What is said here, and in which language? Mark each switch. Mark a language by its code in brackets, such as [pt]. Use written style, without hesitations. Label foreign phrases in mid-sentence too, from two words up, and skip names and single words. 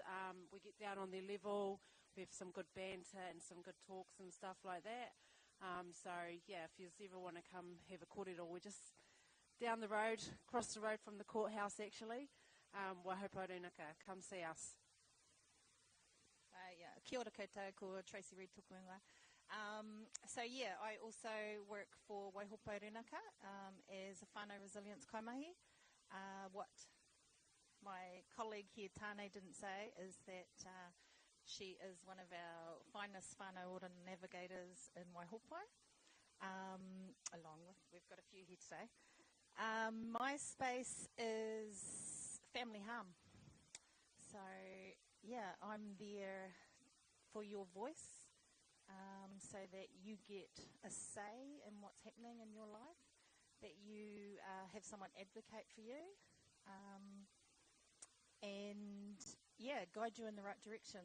[en] We get down on their level. We have some good banter and some good talks and stuff like that. So yeah, if you ever want to come have a kōrero, we're just down the road, across the road from the courthouse actually. Wāhine, come see us. Yeah, [mi] kia ora koutou, ko Tracy Reid tōku ingoa. [en] So yeah, I also work for Waihopo Renaka as a whānau resilience kaimahi. What my colleague here, Tāne, didn't say is that she is one of our finest [mi] whānau ora [en] navigators in Waihopo. Along with, we've got a few here today. My space is family harm. So yeah, I'm there for your voice. So that you get a say in what's happening in your life, that you have someone advocate for you, and yeah, guide you in the right direction.